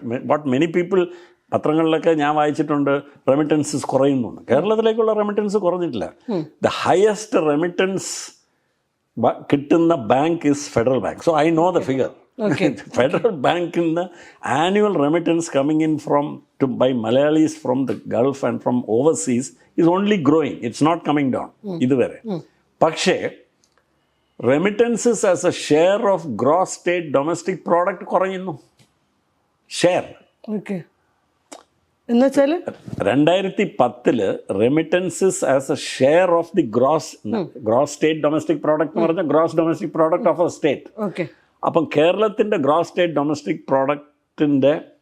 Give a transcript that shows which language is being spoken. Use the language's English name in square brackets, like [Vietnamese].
[English] what many people, [Malayalam] പത്രങ്ങളിലൊക്കെ ഞാൻ വായിച്ചിട്ടുണ്ട്, remittances കുറയുന്നു. കേരളത്തിലേക്കുള്ള റെമിറ്റൻസ് കുറഞ്ഞിട്ടില്ല. [English] The highest remittance കിട്ടുന്ന bank is Federal Bank. So I know the figure. [Malayalam] Federal ബാങ്കിൽ നിന്ന് [English] Annual remittance coming in by Malayalis from the Gulf and from overseas is only growing. It's not coming down ഇതുവരെ. പക്ഷേ remittances as a share of gross state domestic product കുറയുന്നു. Share [Malayalam] എന്നുവെച്ചാൽ [English] 2010 remittances as a share of the gross state domestic product [Malayalam] എന്ന് പറഞ്ഞാൽ [English] Gross domestic product of a state. [Malayalam] അപ്പം കേരളത്തിൻ്റെ [English] gross state domestic പ്രോഡക്റ്റിൻ്റെ